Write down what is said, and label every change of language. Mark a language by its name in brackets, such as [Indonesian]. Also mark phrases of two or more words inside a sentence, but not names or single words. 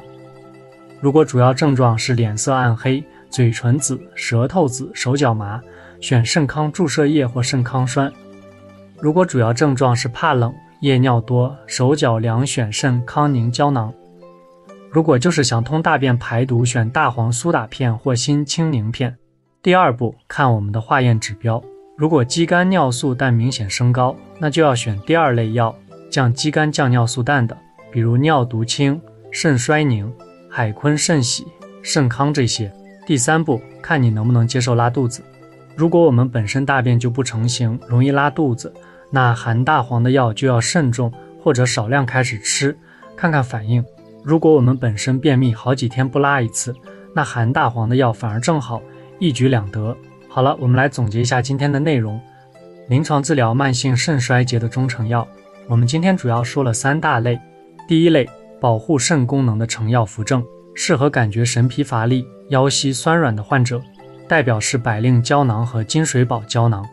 [Chinese] 如果主要症狀是臉色暗黑、嘴唇紫、舌頭紫、手腳麻，選腎康注射液或腎康栓。如果主要症狀是怕冷、夜尿多、手腳涼，選腎康寧膠囊。如果就是想通大便排毒，選大黃蘇打片或辛清寧片。第2步，看我們的化驗指標。如果肌酐尿素氮明顯升高，那就要選第2類藥，降肌酐降尿素氮的，比如尿毒清、腎衰寧、海坤腎喜、肾康這些。第3步，看你能不能接受拉肚子。如果我們本身大便就不成形，容易拉肚子，那含大黃的藥就要慎重或者少量開始吃，看看反應。如果我們本身便秘好幾天不拉一次，那含大黄的藥反而正好，一舉兩得。好了，我們来總結一下今天的內容。臨床治療慢性腎衰竭的中成藥，我們今天主要說了3大類。第一類，保護腎功能的成藥扶正，適合感覺神疲乏力、腰膝酸軟的患者，代表是百令膠囊和金水寶膠囊。